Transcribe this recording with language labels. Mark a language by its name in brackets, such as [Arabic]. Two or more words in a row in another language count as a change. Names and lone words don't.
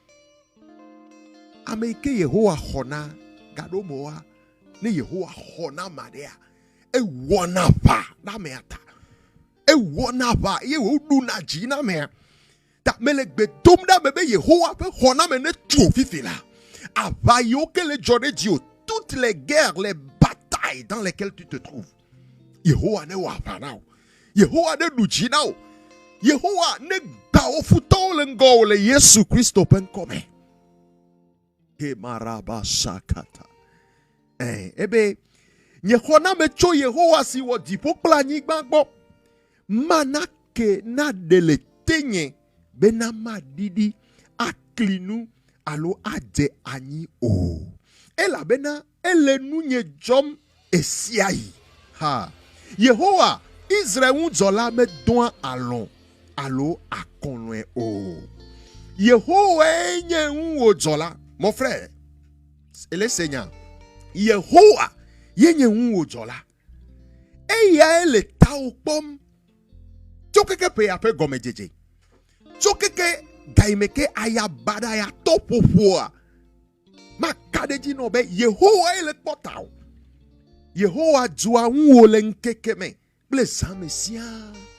[Ewe] ame yi ke Yehowa xɔna gaɖo moa ne Yehowa xɔna ma ɖea ewɔna ʋa na mea ta ewɔna ʋa ye woɖuna dzi na mea ta me le gbe dom ɖa me be Yehowa ƒe xɔname ne tso fifi la aʋa yiwo ke le dzɔ ɖe dzi o [French] toutes les guerres les batailles dans lesquelles tu te trouves [Ewe] Yehowa ne wɔ aʋa na wo Yehowa ne ɖu dzi na wo Yehowa ne gba wo futɔwo le ŋgɔ wo le Yesu Kristo ƒe ŋkɔ me ke maraba sakata ebe nye xɔname tso Yehowa si wɔ dziƒo kple anyigba gbɔ mana ke na ɖe le tenye bena maɖiɖi akli nu alo adze anyi o elabena ele nunye dzɔm esia yi ha Yehowa Israel ŋudzɔla medoa alɔ̃ alo akɔlɔ̃e o Yehowa nye ŋuwòdzɔla [French] mon frère [Ewe] ele senya Yehowa yenye ŋuwòdzɔla eyae le tawo kpɔm tso keke ƒe ya ƒe gɔmedzedze tso keke gaime ke ayabada ya tɔƒoƒoa maka ɖe dzi nɔ be Yehowae le kpɔ tawò Yehowa dzɔa ŋuwò le ŋkeke me kple zã me siaa